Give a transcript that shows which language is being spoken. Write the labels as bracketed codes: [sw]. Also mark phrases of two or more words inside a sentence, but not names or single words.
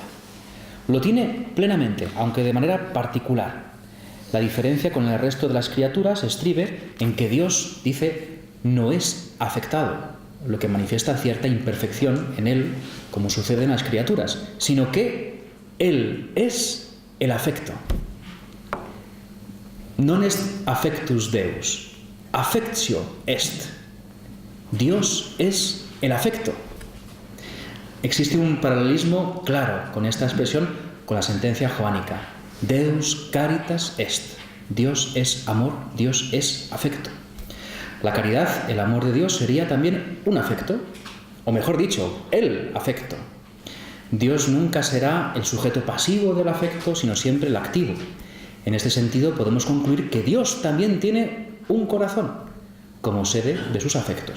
[es] Lo tiene plenamente, aunque de manera particular. La diferencia con el resto de las criaturas estribe en que Dios, dice, no es afectado, lo que manifiesta cierta imperfección en él, como sucede en las criaturas, sino que él es el afecto. [la] Non est affectus Deus, affectio est. [es] Dios es el afecto. Existe un paralelismo claro con esta expresión con la sentencia joánica. [la] Deus caritas est. [es] Dios es amor, Dios es afecto. La caridad, el amor de Dios, sería también un afecto, o mejor dicho, el afecto. Dios nunca será el sujeto pasivo del afecto, sino siempre el activo. En este sentido, podemos concluir que Dios también tiene un corazón, como sede de sus afectos.